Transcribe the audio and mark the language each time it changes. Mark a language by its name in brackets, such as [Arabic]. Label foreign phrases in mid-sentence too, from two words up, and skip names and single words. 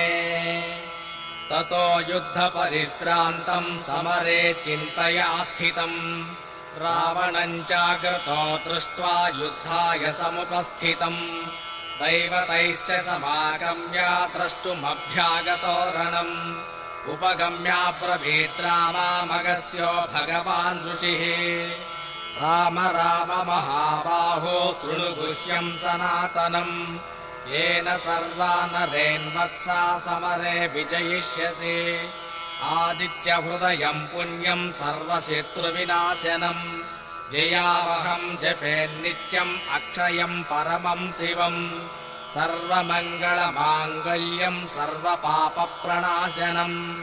[Sanskrit] ततो युद्धपरिश्रान्तं समरे चिन्तया स्थितम् रावणं चाग्रतो दृष्ट्वा युद्धाय समुपस्थितम् दैवतैश्च समागम्य द्रष्टुमभ्यागतो रणम् उपगम्य ब्रवीद् रामामगस्त्यो भगवान् ऋषिः రామ రామ మహాబాహో శృణు గుహ్యం సనాతనం येन सर्वानरेन्वत्सा समरे विजयिष्यसि आदित्यहृदयं पुण्यं सर्वशत्रुविनाशनं जयावहं जपेन्नित्यम् अक्षयं परमं शिवं सर्वमङ्गलमाङ्गल्यं सर्वपापप्रणाशनं